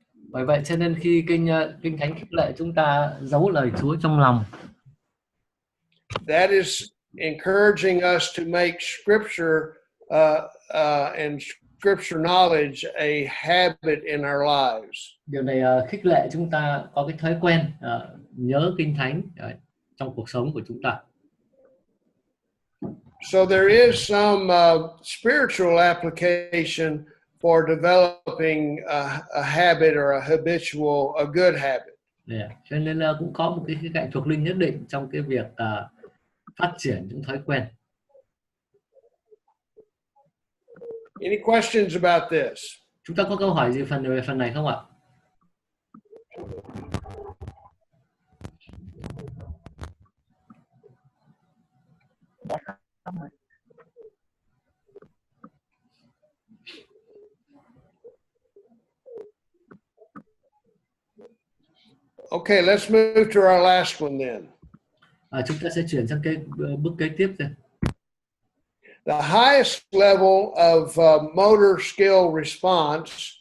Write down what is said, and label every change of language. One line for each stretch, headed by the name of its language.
Vietnamese: bởi vậy cho nên khi kinh thánh khích lệ chúng ta giấu lời Chúa trong lòng,
English: that is encouraging us to make scripture and scripture knowledge a habit in our lives.
Vietnamese: Điều này khích lệ chúng ta có cái thói quen nhớ kinh thánh trong cuộc sống của chúng ta.
English: So there is some spiritual application for developing a habit or a good habit. Yeah.
Vietnamese: Cho nên là cũng có một cái khía cạnh thuộc linh nhất định trong cái việc phát triển những thói quen.
English: Any questions about this?
Vietnamese: Chúng ta có câu hỏi gì về phần này không ạ?
English: Okay, let's move to our last one then.
Vietnamese: Chúng ta sẽ chuyển sang cái bước kế tiếp rồi.
English: The highest level of motor skill response,